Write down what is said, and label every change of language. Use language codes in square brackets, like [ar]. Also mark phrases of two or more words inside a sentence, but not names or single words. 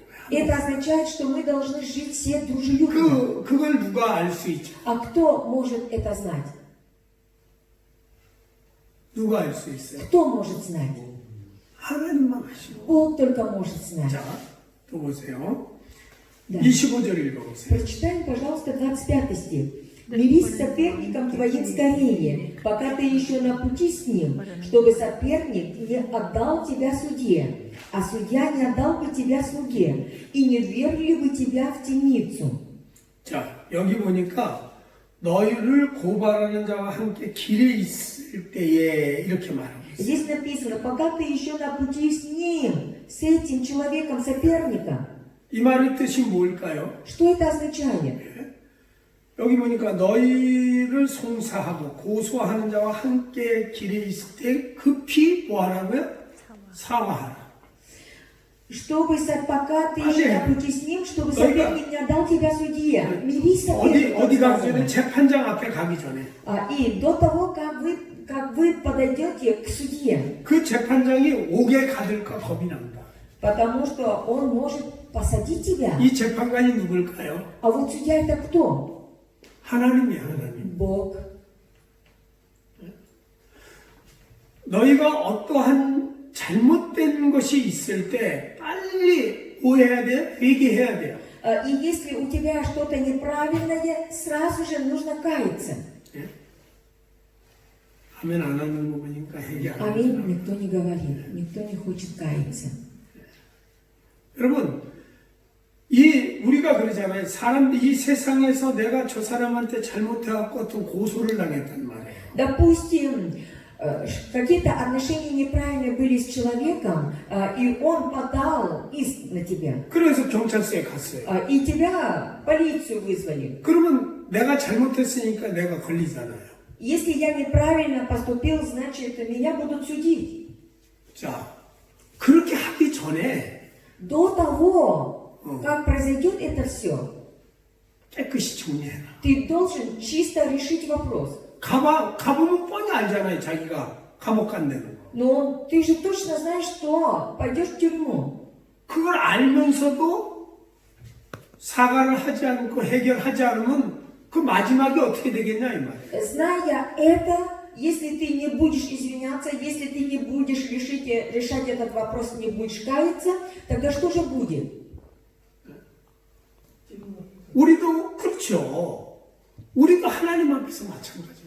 [ru] Это означает, что мы должны жить все дружелюбно. [ko] 그걸 누가 알 수 있죠? [ru] А кто может это знать? [ko] 누가 알 수 있어요? [ru] Кто может знать? [ko] 하나님만 아시고. [ru] Бог только может знать. [ko] 자, 또 보세요. [ru] Да. [ko] 25절 읽어보세요. [ru] Прочитаем, пожалуйста, 25 стих. «Мирись с соперником твоим скорее, пока ты еще на пути с ним, чтобы соперник не отдал тебя судье, а судья не отдал бы тебя слуге, и не ввергли бы тебя в темницу». [ko] 자, 여기 보니까 너희를 고발하는 자와 함께 길에 있을 때에 이렇게 말하고 있어요. [ru] Здесь написано, пока ты еще на пути с ним, с этим человеком-соперником, [ko] 이 말의 뜻이 뭘까요? [ru] что это означает? [ko] 여기 보니까 너희를 송사하고 고소하는 자와 함께 길에 있을 때 급히 뭐하라고요? 사과하라. [ru] Чтобы, пока ты Аминь. еще на пути с ним, чтобы Только- соперник не отдал тебя судье. Мирись с [ko] 어디 [ru] соперником. [ko] 가기 [ru] сказано. [ko] 전에 재판장 앞에 가기 전에 [ru] И до того, как вы подойдете к судье, [ko] 그 재판장이 옥에 가둘까 겁이 납니다. [ru] потому что он может посадить тебя. [ko] 이 재판관이 누굴까요? [ru] А вот судья это кто? [ko] 하나님이야, 하나님. [ru] Бог. [ko] 너희가 어떠한 잘못된 것이 있을 때 빨리 오해해야 돼, 회개해야 돼요. [ru] И если у тебя что-то неправильное, сразу же нужно каяться. [ko] 예? 아멘 안 하는 거 보니까 회개 안 [ru] Аминь. [ko] 하는 [ru] Никто не говорит, никто не хочет каяться. [ko] 여러분, 우리가 그러잖아요. 이 세상에서 내가 저 사람한테 잘못해갖고 어떤 고소를 당했단 말이에요. [ru] Допустим, какие-то отношения неправильные были с человеком, и он подал иск на тебя, [ko] 그래서 경찰서에 갔어요. [ru] и тебя полицию вызвали. [ko] 그러면 내가 잘못했으니까 내가 걸리잖아요. [ru] Если я неправильно поступил, значит, меня будут судить. [ko] 자, 그렇게 하기 전에 [ru] До того, как произойдет это все, [ko] 깨끗이 정리해라. [ru] ты должен чисто решить вопрос. [ko] 가보면 뻔히 알잖아요. 자기가 감옥 간다는 거. [ru] Но ты же точно знаешь, что пойдешь в тюрьму. [ko] 그걸 알면서도 사과를 하지 않고 해결하지 않으면 그 마지막이 어떻게 되겠냐 이 말이에요. [ru] Зная это, если ты не будешь извиняться, если ты не будешь решать этот вопрос, не будешь каяться, тогда что же будет? [ko] 우리도 그렇죠. 우리도 하나님 앞에서 마찬가지인 거예요.